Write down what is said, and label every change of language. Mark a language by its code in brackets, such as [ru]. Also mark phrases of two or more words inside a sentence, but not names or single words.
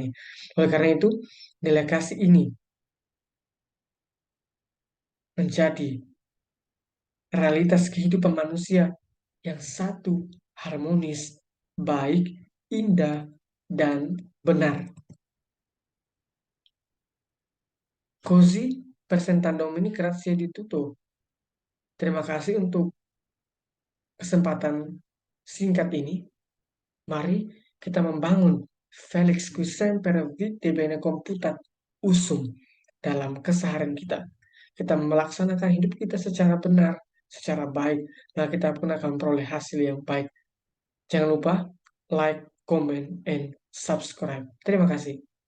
[id] Oleh karena itu, nilai kasih ini menjadi realitas kehidupan manusia yang satu, harmonis, baik, indah, dan benar. [it] Così presentando ini grazie di tutto. [id] Terima kasih untuk kesempatan singkat ini. Mari kita membangun [la] Felix qui semper vitae bene computat usum [id] dalam keseharian kita. Kita melaksanakan hidup kita secara benar, secara baik, maka kita pun akan memperoleh hasil yang baik. Jangan lupa [en] like, comment, and subscribe. [id] Terima kasih.